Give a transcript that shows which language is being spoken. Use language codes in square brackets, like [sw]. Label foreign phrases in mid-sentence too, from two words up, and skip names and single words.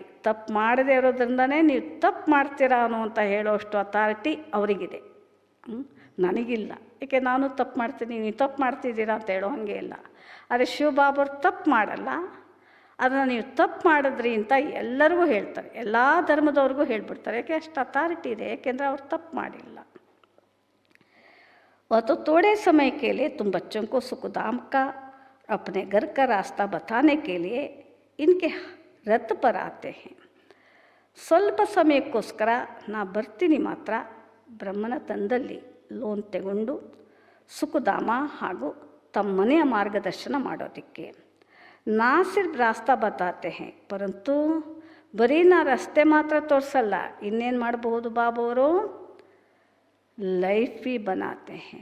[kn] ತಪ್ಪು ಮಾಡದೇ ಇರೋದ್ರಿಂದನೇ ನೀವು ತಪ್ಪು ಮಾಡ್ತೀರಾ ಅನ್ನೋ ಅಂತ ಹೇಳೋಷ್ಟು ಅಥಾರಿಟಿ ಅವರಿಗಿದೆ. ನನಗಿಲ್ಲ, ಏಕೆ ನಾನು ತಪ್ಪು ಮಾಡ್ತೀನಿ, ನೀವು ತಪ್ಪು ಮಾಡ್ತಿದ್ದೀರಾ ಅಂತ ಹೇಳೋ ಹಾಗೆ ಇಲ್ಲ. ಆದರೆ ಶಿವಬಾಬರು ತಪ್ಪು ಮಾಡಲ್ಲ, ಅದನ್ನು ನೀವು ತಪ್ಪು ಮಾಡಿದ್ರಿ ಅಂತ ಎಲ್ಲರಿಗೂ ಹೇಳ್ತಾರೆ, ಎಲ್ಲ ಧರ್ಮದವ್ರಿಗೂ ಹೇಳ್ಬಿಡ್ತಾರೆ. ಯಾಕೆ ಅಷ್ಟು ಅಥಾರಿಟಿ ಇದೆ, ಏಕೆಂದರೆ ಅವ್ರು ತಪ್ಪು ಮಾಡಿಲ್ಲ. [hi] वह तो थोड़े समय के लिए तुम बच्चों को सुखधाम का अपने घर का रास्ता बताने के लिए इनके रथ पर आते हैं. [kn] ಸ್ವಲ್ಪ ಸಮಯಕ್ಕೋಸ್ಕರ ನಾ ಬರ್ತೀನಿ ಮಾತ್ರ ಬ್ರಹ್ಮನ ತಂದಲ್ಲಿ ಲೋನ್ ತಗೊಂಡು ಸುಖಧಾಮ ಹಾಗೂ ತಮ್ಮ ಮನೆಯ ಮಾರ್ಗದರ್ಶನ ಮಾಡೋದಕ್ಕೆ. [hi] ना सिर्फ रास्ता बताते हैं, [kn] ಪರಂತು ಬರೀ ನಾ ರಸ್ತೆ ಮಾತ್ರ ತೋರಿಸಲ್ಲ, ಇನ್ನೇನು ಮಾಡಬಹುದು ಬಾಬವರು, [hi] लाइफ भी बनाते हैं.